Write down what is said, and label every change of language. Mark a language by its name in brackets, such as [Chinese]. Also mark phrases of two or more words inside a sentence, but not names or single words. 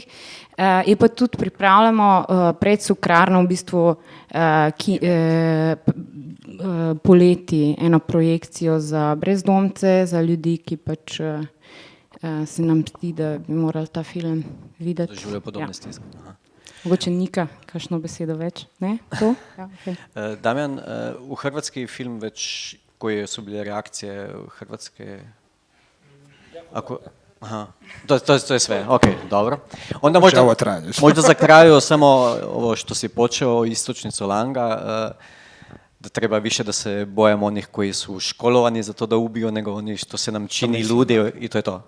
[Slovenian] Je pa tudi pripravljamo pred Cukrarno v bistvu poleti eno projekcijo za brezdomce, za ljudi, ki pač se nam zdi, da bi morali ta film videti. Doživljajo podobne stiske. Mogoče Nika, kakšno besedo več? Ne? To? Ja, okay. Damjan, v hrvatski film več, [Croatian] koje su bile reakcije v hrvatske? To je sve, ok, dobro. Onda možda za kraju samo ovo što si počeo, istočnicu Langa, da treba više da se bojamo onih koji su školovani za to da ubiju, nego oni što se nam čini ludi i to je to.